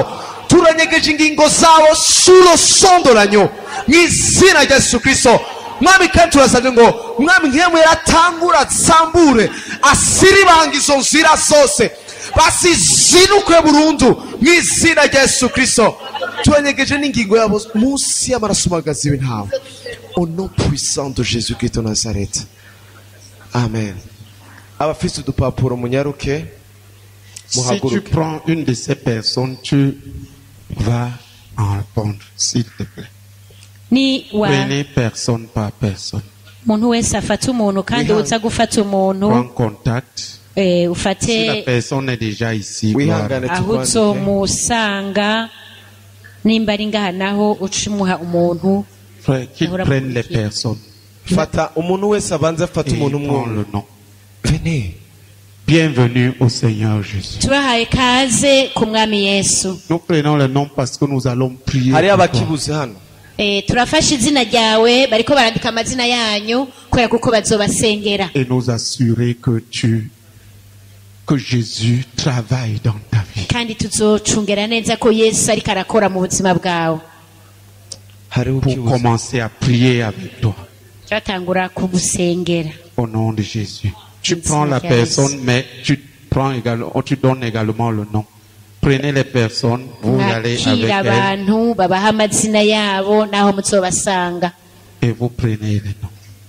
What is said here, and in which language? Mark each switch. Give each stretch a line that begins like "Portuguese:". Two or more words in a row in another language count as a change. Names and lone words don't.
Rundi: Turanyegeje ingingo zabo sulo sondoranyo mu izina rya Yesu Kristo. Mwami kandi turasabye ngo Mwami mpemu yera atangura tsambure, asiribanga izo nzira zose, basizinukwe burundu mu izina rya Yesu Kristo. Turanyegeje n'ingingo yabo munsi y'amaraso magazi w'intama,
French: au nom puissant de Jésus Christ de Nazareth. Amen.
Rundi: Abafite udupapuro munyaruke
French: Si tu
Rundi: muhaguruke.
French: prends une de ces personnes, tu vas en répondre, s'il te plaît.
Rundi: ni wa
French: Prenez personne par personne.
Rundi: muntu wese afata umuntu kandi Wihang- uza gufata umuntu
French: Prends contact. Si la
Rundi: ufate
French: personne est déjà ici,
Rundi: Wihangane
French: gloire.
Rundi: aho uzomusanga, nimba ari ngaha naho ucimuha umuntu.
French: Frère, qu'ils Ahora prennent les pour qui? personnes
Rundi: Fata umuntu wese abanze afata
French: et
Rundi: umuntu
French: prends
Rundi: umwe.
French: le nom. Venez. Bienvenue au Seigneur Jésus.
Rundi: tubahaye kaze ku mwami Yesu.
French: Nous prenons le nom parce que nous allons prier.
Rundi: Hari
French: pour toi.
Rundi: abakibuze hano. Turafashe izina ryawe, bariko barandika amazina yanyu kubera kuko bazobasengera,
French: Et nous assurer que Jésus travaille dans ta vie.
Rundi: kandi tuzocungera neza ko Yesu ariko arakora mu buzima bwawe. Hari
French: Pour
Rundi: ukibuze.
French: commencer à prier avec toi.
Rundi: turatangura kugusengera.
French: Au nom de Jésus. Tu Merci, prends la Michael. personne, mais tu donnes également le nom. Prenez les personnes, vous allez avec
Rundi: mwakira
French: elles
Rundi: abantu babaha amazina yabo naho muzobasanga.
French: et vous prenez les noms.